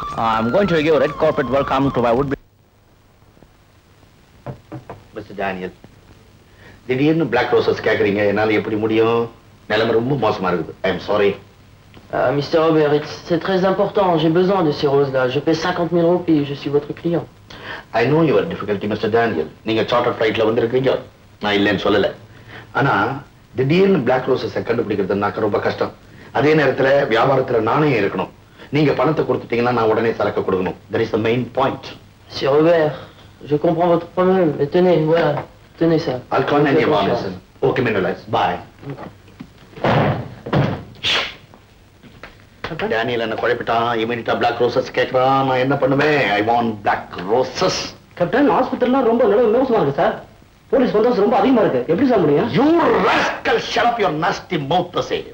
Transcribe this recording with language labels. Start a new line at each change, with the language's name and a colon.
English: I'm going to give a red carpet welcome to my would-be. Mr.
Tamil: Daniel, திடீர்னு black roses கேக்குறீங்க. என்னால எப்படி முடியும்? நிலைமை ரொம்ப மோசமா இருக்குது.
English: I am sorry. Mr.
French: Robert, c'est très important. J'ai besoin de ces roses-là. Je paie 50 000 € puis je suis votre client.
English: I know your difficulty, Mr. Daniel.
Tamil: நீங்க charter flightல வந்திருக்கீங்க. நான் இல்லைன்னு சொல்லல. ஆனா திடீர்னு black roses கண்டுபிடிக்கிறது ரொம்ப கஷ்டம். அதே நேரத்துல வியாபாரத்துல நானே இருக்கணும். நீங்க பணத்தை கொடுத்துட்டீங்கன்னா நான் உடனே சரக்கு கொடுக்கணும்.
English: That is the main point.
French: Monsieur Robert, je comprends votre problème. Mais tenez, voilà. Tenez ça.
English: I'll call any of our Okay, Menelaus. Bye.
Tamil: Daniel என்ன குழப்பிட்டான். இமிடியட்டா black roses கேக்குறான். நான் என்ன பண்ணுவேன்?
English: I want black roses.
Tamil: Captain ஹாஸ்பிட்டல்லாம் ரொம்ப மோசமா இருக்கு sir. Police பந்தோபஸ்து ரொம்ப அதிகமா இருக்கு. எப்படி சார் முடியும்?
English: You rascal, shut up your nasty mouth to say.